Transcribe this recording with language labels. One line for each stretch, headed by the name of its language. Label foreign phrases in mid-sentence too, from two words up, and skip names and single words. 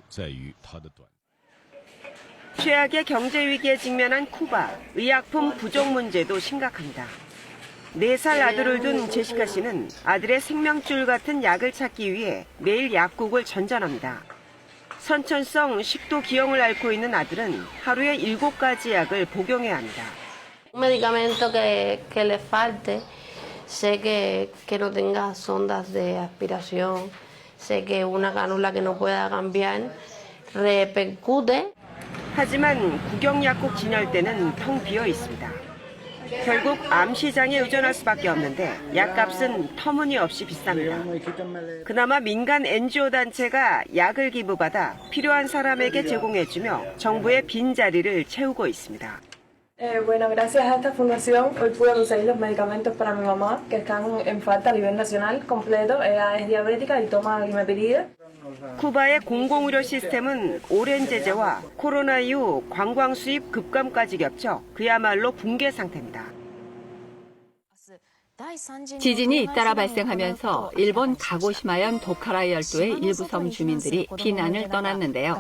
Korean: 최악의 경제 위기에 직면한 쿠바, 의약품 부족 문제도 심각합니다. 4살 아들을 둔 제시카 씨는 아들의 생명줄 같은 약을 찾기 위해 매일 약국을 전전합니다. 선천성 식도 기형을 앓고 있는 아들은 하루에 7가지 약을 복용해야 합니다.
Spanish: Un medicamento que le falte, sé que no tenga sondas de aspiración, sé que una cánula que no pueda cambiar, repercute.
Korean: 하지만 국영약국 진열대는 텅 비어 있습니다. 결국 암시장에 의존할 수밖에 없는데 약값은 터무니없이 비쌉니다. 그나마 민간 NGO 단체가 약을 기부받아 필요한 사람에게 제공해주며 정부의 빈자리를 채우고 있습니다.
Spanish: Bueno, gracias a esta fundación hoy pude conseguir los medicamentos para mi mamá que están en falta a nivel nacional completo. Ella es diabética y toma glimepiridina.
Korean: 쿠바의 공공의료 시스템은 오랜 제재와 코로나 이후 관광 수입 급감까지 겹쳐 그야말로 붕괴 상태입니다. 지진이 잇따라 발생하면서 일본 가고시마현 도카라 열도의 일부 섬 주민들이 避難을 떠났는데요.